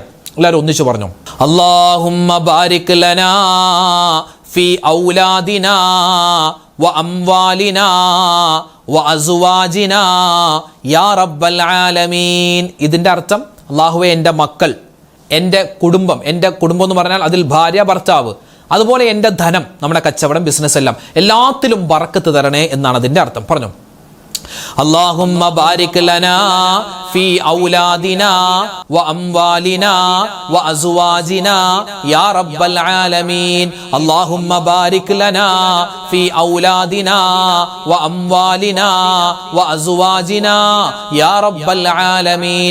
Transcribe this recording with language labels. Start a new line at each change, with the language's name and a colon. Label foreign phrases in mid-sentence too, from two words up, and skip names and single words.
Malayalam: എല്ലാവരും ഒന്നിച്ചു പറഞ്ഞു,
Arabic: اللهم بارك لنا في أولادنا وأموالنا وأزواجنا يا رب العالمين.
Malayalam: ഇതിൻ്റെ അർത്ഥം, അല്ലാഹുവേ എൻ്റെ മക്കൾ, എൻ്റെ കുടുംബം എന്ന് പറഞ്ഞാൽ അതിൽ ഭാര്യ ഭർത്താവ്, അതുപോലെ എൻ്റെ ധനം, നമ്മുടെ കച്ചവടം, ബിസിനസ് എല്ലാം എല്ലാത്തിലും ബറക്കത്ത് തരണേ എന്നാണ് അതിൻ്റെ അർത്ഥം.
Arabic: പറഞ്ഞു اللهم بارك لنا في أولادنا وأموالنا وأزواجنا يا رب العالمين. اللهم بارك لنا في أولادنا وأموالنا وأزواجنا يا رب العالمين.